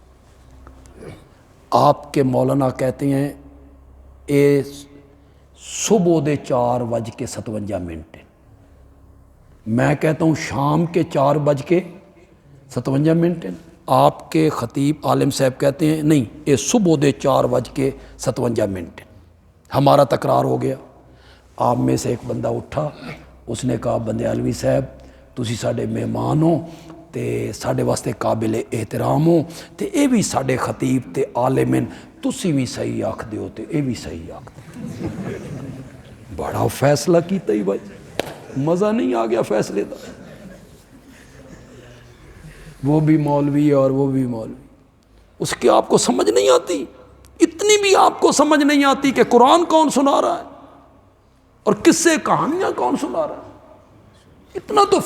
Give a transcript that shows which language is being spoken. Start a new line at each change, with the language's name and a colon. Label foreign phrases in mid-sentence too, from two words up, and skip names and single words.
Urdu: آپ کے مولانا کہتے ہیں اے صبح دے 4:57، میں کہتا ہوں شام کے 4:57۔ آپ کے خطیب عالم صاحب کہتے ہیں نہیں یہ صبح دے 4:57۔ ہمارا تکرار ہو گیا۔ آپ میں سے ایک بندہ اٹھا، اس نے کہا
Punjabi: بندیالوی صاحب تسی ساڈے مہمان ہو تے ساڈے واسطے قابل احترام ہو تے اے بھی ساڈے خطیب تے عالم ہیں، تسی بھی صحیح آکھ دیو تے اے بھی صحیح آکھ دیو۔ بڑا فیصلہ کیتا ہی بھائی، مزہ نہیں آ گیا فیصلے دا؟
Urdu: وہ بھی مولوی اور وہ بھی مولوی، اس کی آپ کو سمجھ نہیں آتی، اتنی بھی آپ کو سمجھ نہیں آتی کہ قرآن کون سنا رہا ہے اور کس سے کہانیاں کون سنا رہا ہے۔